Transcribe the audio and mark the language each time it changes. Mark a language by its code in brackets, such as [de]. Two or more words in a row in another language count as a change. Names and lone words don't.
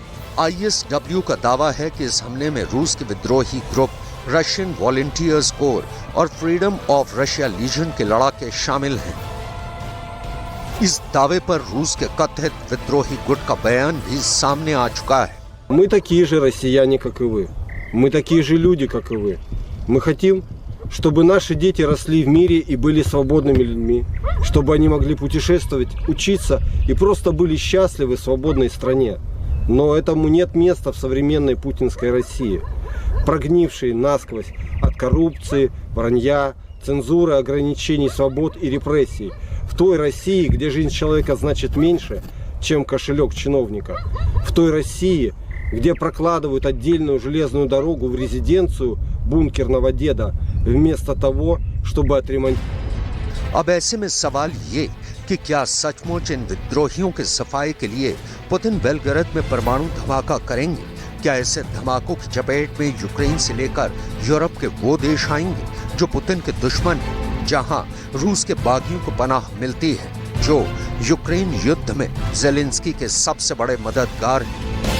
[hi] ISW का दावा है कि इस हमले में रूस के विद्रोही ग्रुप रशियन वॉलेंटियर्स कोर और फ्रीडम ऑफ रशिया लीजन के लड़ाके शामिल हैं। इस दावे पर रूस के कथित विद्रोही गुट का बयान भी सामने आ चुका है। [ru] Мы такие же россияне, как и вы. Мы такие же люди, как и вы. Мы хотим, чтобы наши дети росли в мире и были свободными людьми, чтобы они могли путешествовать, учиться и просто были счастливы в свободной стране. Но этому нет места в современной путинской России, прогнившей насквозь от коррупции, вранья, цензуры, ограничений свобод и репрессий. В той России, где жизнь человека значит меньше, чем кошелек чиновника. В той России, где прокладывают отдельную железную дорогу в резиденцию бункерного деда, вместо того, чтобы отремонтировать. [hi] अब ऐसे में सवाल ये कि क्या सचमुच इन विद्रोहियों के सफाई के लिए पुतिन बेलगरद में परमाणु धमाका करेंगे? क्या ऐसे धमाकों की चपेट में यूक्रेन से लेकर यूरोप के वो देश आएंगे जो पुतिन के दुश्मन हैं, जहां रूस के बागियों को पनाह मिलती है, जो यूक्रेन युद्ध में जेलेंस्की के सबसे बड़े मददगार हैं?